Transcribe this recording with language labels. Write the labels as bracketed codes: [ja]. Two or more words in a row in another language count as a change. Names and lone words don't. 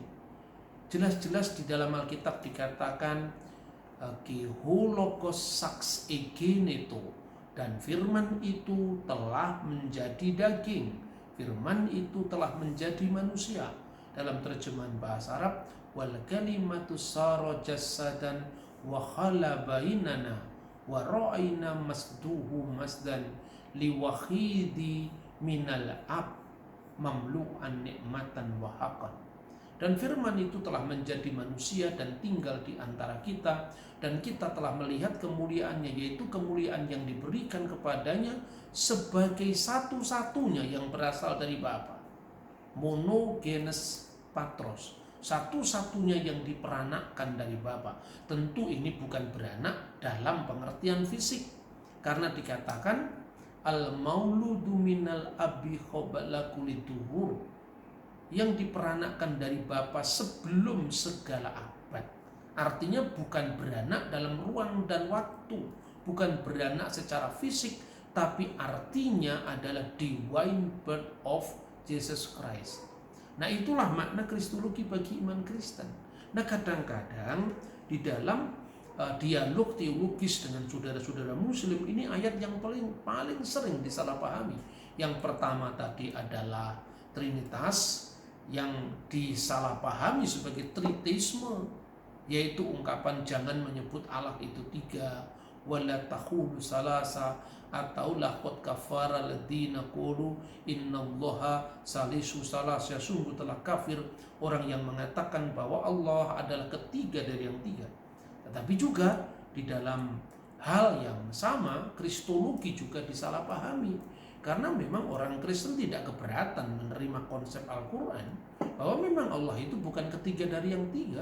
[id] Jelas-jelas di dalam Alkitab dikatakan [el] καὶ ὁ λόγος σὰρξ ἐγένετο, [id] dan firman itu telah menjadi daging, firman itu telah menjadi manusia. Dalam terjemahan bahasa Arab, [ar] والكلمة صار جسدا وحل بيننا ورأينا مجده مجدا لوحيد من الآب مملوءا نعمة وحقا. [id] Dan firman itu telah menjadi manusia dan tinggal di antara kita, dan kita telah melihat kemuliaannya, yaitu kemuliaan yang diberikan kepadanya sebagai satu-satunya yang berasal dari Bapa, [el] μονογενής πατρός, [id] satu-satunya yang diperanakkan dari Bapa. Tentu ini bukan beranak dalam pengertian fisik, karena dikatakan [ar] المولود من الآب قبل كل الدهور, [id] yang diperanakkan dari Bapa sebelum segala abad. Artinya bukan beranak dalam ruang dan waktu, bukan beranak secara fisik, tapi artinya adalah [en] divine birth of Jesus Christ. [id] Nah, itulah makna kristologi bagi iman Kristen. Nah, kadang-kadang di dalam dialog teologis dengan saudara-saudara muslim, ini ayat yang paling sering disalahpahami. Yang pertama tadi adalah Trinitas, yang disalahpahami sebagai tritheisme, yaitu ungkapan jangan menyebut Allah itu tiga, [ar] ولا تقولوا ثلاثة, atau لقد كفر الذين قالوا إن الله ثالث ثلاثة, [id] sungguh telah kafir orang yang mengatakan bahwa Allah adalah ketiga dari yang tiga. Tetapi juga di dalam hal yang sama, kristologi juga disalahpahami. Karena memang orang Kristen tidak keberatan menerima konsep Al-Quran bahwa memang Allah itu bukan ketiga dari yang tiga.